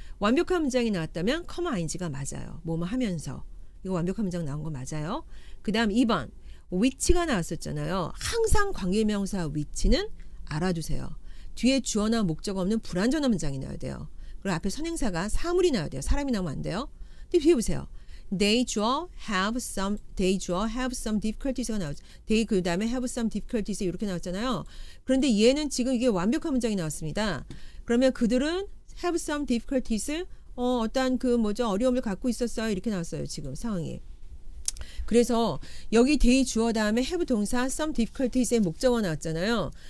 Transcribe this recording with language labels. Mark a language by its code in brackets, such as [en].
[ko] 완벽한 문장이 나왔다면 커마 ing가 맞아요. 뭐뭐 하면서 이거 완벽한 문장 나온 거 맞아요. 그 다음 2번 위치가 나왔었잖아요. 항상 관계명사 위치는 알아두세요. 뒤에 주어나 목적 없는 불완전한 문장이 나와야 돼요. 그리고 앞에 선행사가 사물이 나와야 돼요. 사람이 나오면 안 돼요. 근데 뒤에 보세요. [en] They have some difficulties가 [ko] 나오죠. They 그 다음에 [en] have some difficulties [ko] 이렇게 나왔잖아요. 그런데 얘는 지금 이게 완벽한 문장이 나왔습니다. 그러면 그들은 [en] have some difficulties [ko] 어떠한 어려움을 갖고 있었어요. 이렇게 나왔어요. 지금 상황이. 그래서 여기 they 주어 다음에 have 동사 some difficulties의 목적어 나왔잖아요.